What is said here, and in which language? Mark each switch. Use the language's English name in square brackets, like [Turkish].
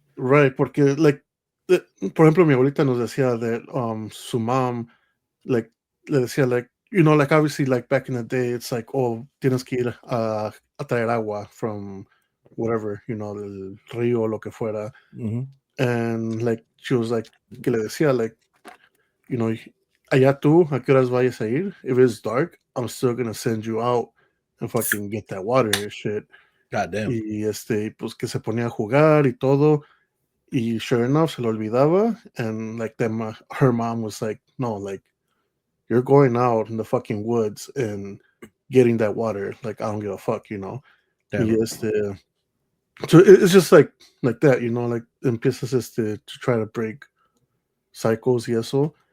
[Spanish] right, porque, like, por ejemplo, mi abuelita nos decía [English] that [Spanish] su mom, like, le decía, [English] like, like, obviously, like, back in the day, it's like, oh, [Spanish] tienes que ir a traer agua [English] from whatever, [Spanish] del río, lo que fuera. Mm-hmm. [English] And, like, she was like, [Spanish] que le decía, [English] like, you know, [Spanish] allá tú, ¿a qué horas vayas a ir? [English] If it's dark, I'm still gonna send you out and fucking get that water and shit. God damn. [Spanish] Y pues que se ponía a jugar y todo. Y [English] sure enough, [Spanish] se lo olvidaba. [English] And like her mom was like, no, like, you're going out in the fucking woods and getting that water. Like, I don't give a fuck, Y Damn. so it's just like that, like [Spanish] empiezas [English] to try to break cycles [Spanish] y eso.